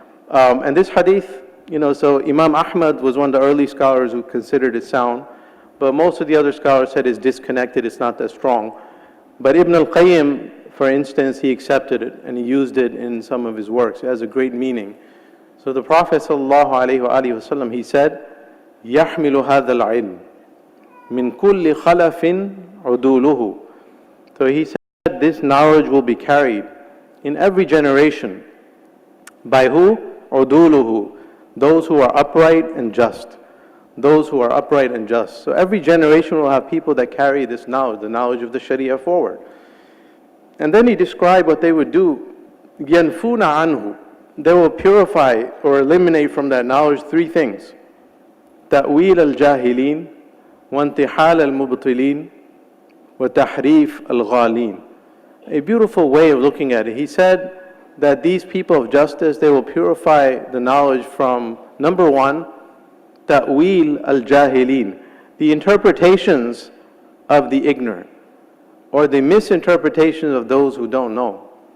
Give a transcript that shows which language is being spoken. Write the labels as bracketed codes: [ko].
[en] And this hadith, so Imam Ahmad was one of the early scholars who considered it sound, but most of the other scholars said it's disconnected, it's not that strong. But Ibn al-Qayyim, for instance, he accepted it and he used it in some of his works. It has a great meaning. So the Prophet ﷺ, he said, [ar] يَحْمِلُ هَذَا الْعِلْمِ مِنْ كُلِّ خَلَفٍ عُدُولُهُ. [en] So he said, this knowledge will be carried in every generation. By who? [ar] عُدُولُهُ. [en] Those who are upright and just. Those who are upright and just. So every generation will have people that carry this knowledge, the knowledge of the Shariah forward. And then he described what they would do. [ar] يَنْفُونَ عَنْهُ. [en] They will purify or eliminate from that knowledge three things. [ar] تأويل الجاهلين وانتحال المبطلين وتحريف الغالين. [en] A beautiful way of looking at it. He said that these people of justice, they will purify the knowledge from, number one, [ar] تأويل الجاهلين, [en] the interpretations of the ignorant, or the misinterpretations of those who don't know.